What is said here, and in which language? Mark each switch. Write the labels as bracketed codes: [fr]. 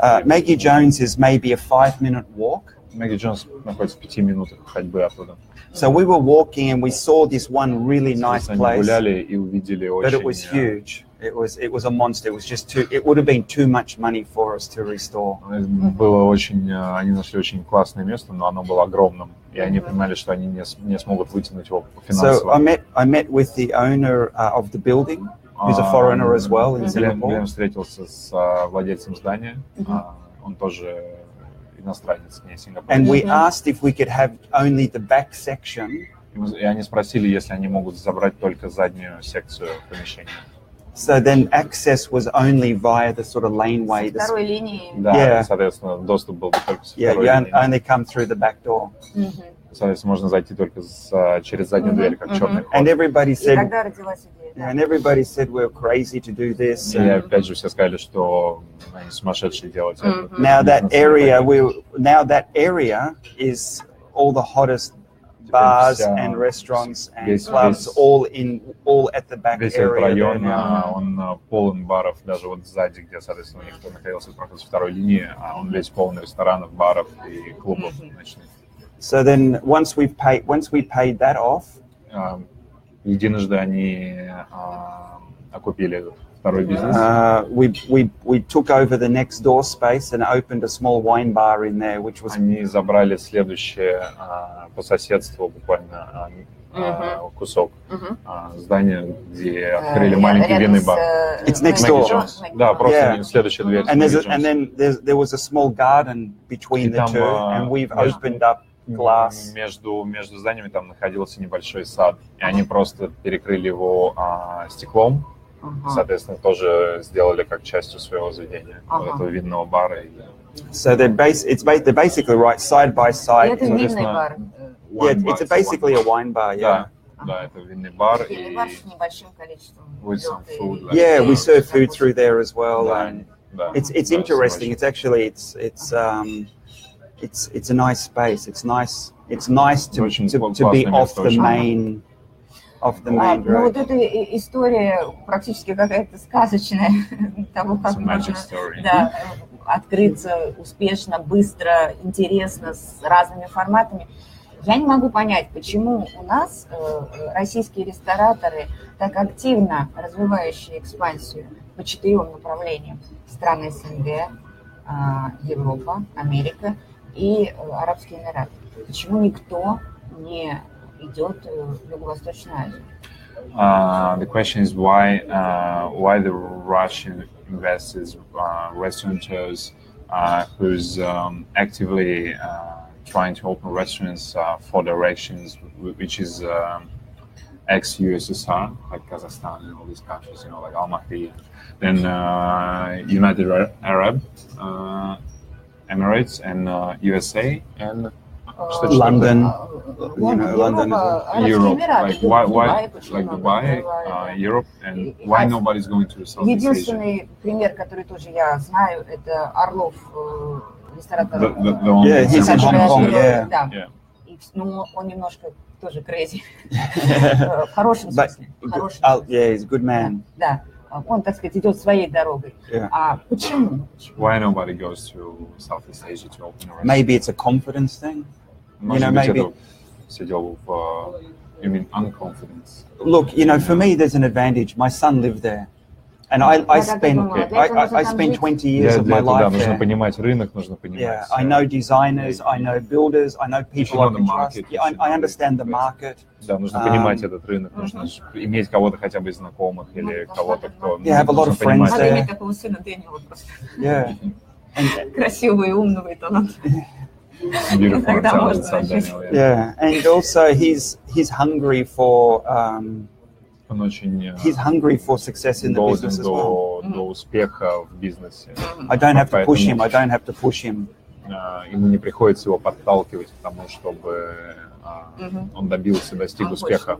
[en] Maggie Jones is maybe a 5-minute walk. [ru] Maggie Jones находится в 5 минутах ходьбы оттуда. [en] So we were walking and we saw this one really nice [ru] Они [en] place, [ru] гуляли и увидели [en] but it was [ru] очень... [en] huge. It was a monster. It was just too. It would have been too much money for us to restore. [ru] Было очень... Они нашли очень классное место, но оно было огромным. И они понимали, что они не смогут вытянуть его [en] So [ru] финансово. [en] I met with the owner of the building, who's a foreigner as well in [ru] Глен [en] Singapore. [ru] встретился с владельцем здания. Он тоже иностранец, не Сингапур. [en] And we asked if we could have only the back section. [ru] И они спросили, если они могут забрать только заднюю секцию помещения. [en] So then access was only via the sort of laneway. [ru] Со второй линии. Да, [en] Yeah. [ru] соответственно, доступ был только с [en] Yeah, [ru] второй [en] you [ru] линии. [en] only come through the back door. [ru] Соответственно, можно зайти только через заднюю дверь, как черный ход. [en] And everybody [ru] И [en] said, [ru] тогда родилась идея. [en] yeah, and everybody said we're crazy to do this. [ru] И опять же все сказали, что они сумасшедшие делать это. [en] Now that area is all the hottest bars and restaurants and clubs, all at the back [ru] Весь этот [en] area. [ru] район, он полон баров, даже вот сзади, где, соответственно, у них находился проход со второй линии, он весь полный ресторанов, баров и клубов ночных. [en] So then once we paid that off, [ru] единожды они окупили второй бизнес. [en] We took over the next door space and opened a small wine bar in there, which was. [ru] Они забрали следующее по соседству буквально кусок здания, где открыли маленький винный бар. It's next door. Да, просто следующая дверь. And then there was a small garden between the two, and we've opened up glass. Между зданиями там находился небольшой сад, и они просто перекрыли его стеклом. Соответственно, тоже сделали как частью своего заведения, этого винного бара. [en] So they're basically right side by side. [ru] Это винный бар. [en] Yeah, it's basically a wine bar. Yeah. [ru] Да, это винный бар и с небольшим количеством. [en] With some food. Yeah, we serve food through there as well, and it's interesting. It's actually it's a nice space. It's nice to be off the main. [ru] Ну вот эта история практически какая-то сказочная того, как можно открыться успешно, быстро, интересно, с разными форматами. Я не могу понять, почему у нас российские рестораторы, так активно развивающие экспансию по 4 направлениям: страны СНГ, Европа, Америка и Арабские Эмираты. Почему никто не идет в Юго-Восточную Азию? [en] The question is why the Russian investors, restaurateurs, who's actively trying to open restaurants for directions, which is ex-USSR, like Kazakhstan and all these countries, like Almaty, then United Arab Emirates and USA and London, London, Europe. Like why like Dubai, Europe, and why nobody's going to Southeast Asia? [ru] Единственный пример, который тоже я знаю, это Орлов, ресторатор. [en] Yeah, he's in Hong Kong. Yeah. [ru] Ну, он немножко тоже crazy. В хорошем смысле. [en] Yeah, he's a good man. [ru] Да. Он, так сказать, идет своей дорогой. А почему? [en] Why nobody goes to Southeast Asia to open a restaurant? Maybe it's a confidence thing. Maybe. [ru] Сидел в, [en] you mean unconfidence? Look, for me, there's an advantage. My son lived there, and I spent 20 years of my life there. [ru] Нужно понимать рынок, нужно понимать. [en] Yeah, I know designers, I know builders, I know people I can trust. I understand the market. [ru] Да, нужно понимать этот рынок, нужно иметь кого-то хотя бы из знакомых или кого-то, кто. [en] Yeah, have a lot of friends there. [ru] Надо иметь такого сына Дэниела просто. [en] Yeah. [ru] Красивого и умного и талантливого. [en] Yeah, and also he's hungry for success in the business as well. [ru] До успеха в бизнесе. [en] I don't have to push him. [ru] Ему не приходится его подталкивать к тому, чтобы он достиг успеха.